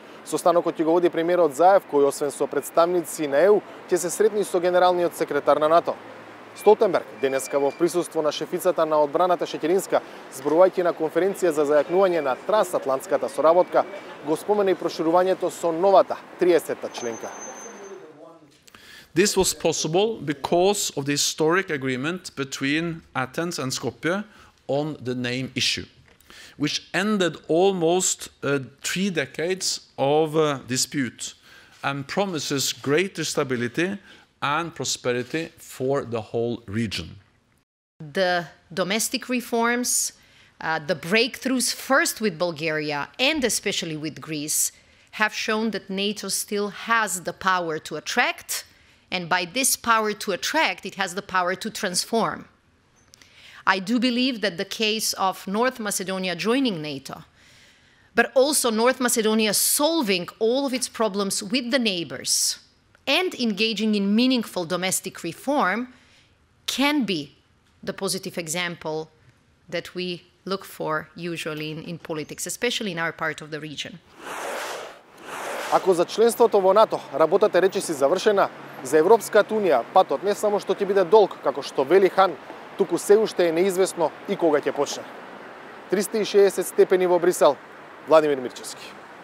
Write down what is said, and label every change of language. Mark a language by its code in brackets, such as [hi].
[mk] Состанокот ќе го води премиерот Заев, кој освен со представници на ЕУ, ќе се сретни со генералниот секретар на НАТО. Столтенберг денеска во присуство на шефицата на одбраната Шекеринска, зборувајќи на конференција за зајакнување на трансатлантската соработка, го спомена и проширувањето со новата 30-та членка. [en] This was possible because of the historic agreement between Athens and Skopje on the name issue, which ended almost 3 decades of dispute and promises greater stability and prosperity for the whole region. The domestic reforms, the breakthroughs first with Bulgaria and especially with Greece, have shown that NATO still has the power to attract, and by this power to attract, it has the power to transform. I do believe that the case of North Macedonia joining NATO, but also North Macedonia solving all of its problems with the neighbors and engaging in meaningful domestic reform, can be the positive example that we look for usually in politics, especially in our part of the region. [mk] Ако за членството во НАТО работата е речиси завршена, за Европската Унија патот не само што ќе биде долг, како што вели Хан, туку се уште е неизвестно и кога ќе почне. 360 степени во Брисел, Владимир Мирчевски.